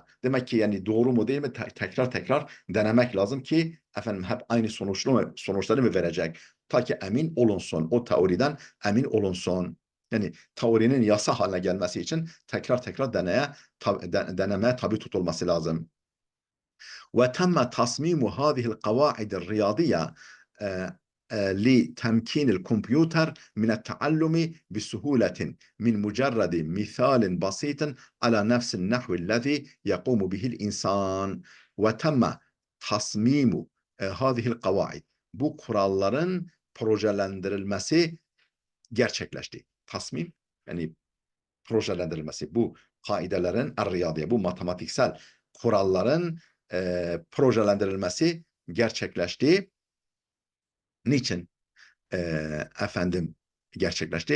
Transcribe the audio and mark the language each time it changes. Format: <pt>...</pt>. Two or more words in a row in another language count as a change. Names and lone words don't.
<tr>Demek ki yani doğru mu değil mi tekrar tekrar denemek lazım ki hep aynı sonuçları mı verecek? Ta ki emin olunsun. O teoriden emin olunsun. Yani teorinin yasa haline gelmesi için tekrar tekrar denemeye tabi tutulması lazım.</tr> <ar>وتم تصميم هذه القواعد الرياضية لتمكين الكمبيوتر من التعلم بسهولة من مجرد مثال بسيط على نفس النحو الذي يقوم به الإنسان. وتم تصميم هذه القواعد.</ar> <tr>Bu kuralların projelendirilmesi gerçekleşti. Tasmim yani projelendirilmesi. Bu kaidelerin riyadiye, bu matematiksel kuralların projelendirilmesi gerçekleşti. Niçin gerçekleşti?</tr>